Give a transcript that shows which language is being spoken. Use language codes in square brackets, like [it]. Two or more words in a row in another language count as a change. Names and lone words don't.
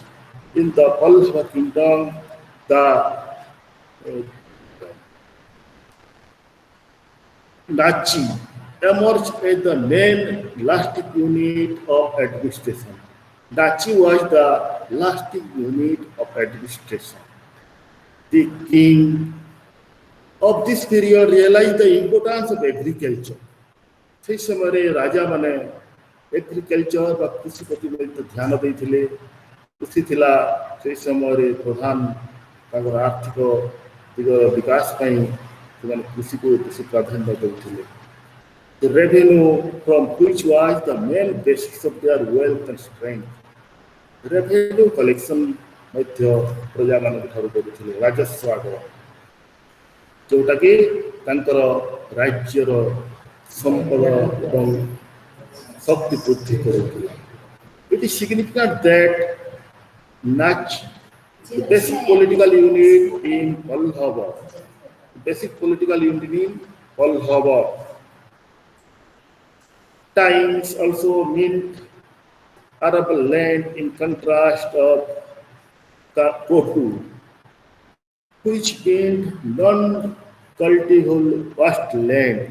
[en] In the Pallava kingdom, the Nachi emerged as the main lasting unit of administration. Nachi was the lasting unit of administration. The king of this period realized the importance of agriculture. [or] ସେହି ସମୟରେ ରାଜାମାନେ एग्रीकल्चर ବା କୃଷି ପ୍ରତି ଧ୍ୟାନ ଦେଇଥିଲେ କୃଷି ଥିଲା ସେହି ସମୟରେ प्रधान ତାଙ୍କର ଆର୍ଥିକ ଦିଗର ବିକାଶ ପାଇଁ ସେମାନେ କୃଷିକୁ ବେଶୀ ପ୍ରାଧାନ୍ୟ ଦେଉଥିଲେ. [en] The revenue from which was the main basis of their wealth and strength. Revenue collection [or] ମଧ୍ୟ ପ୍ରଜାମାନଙ୍କ ଠାରୁ କରୁଥିଲେ ରାଜସ୍ୱ ଆଦାୟ ଯୋଉଟାକି ତାଙ୍କର ରାଜ୍ୟର ସମ୍ପଦ ଏବଂ ଶକ୍ତି ବୃଦ୍ଧି କରୁଥିଲା. [en] It is significant that Nach, the basic political unit in Pallava, times also meant arable land in contrast of Kotu, which meant non-cultivable vast land.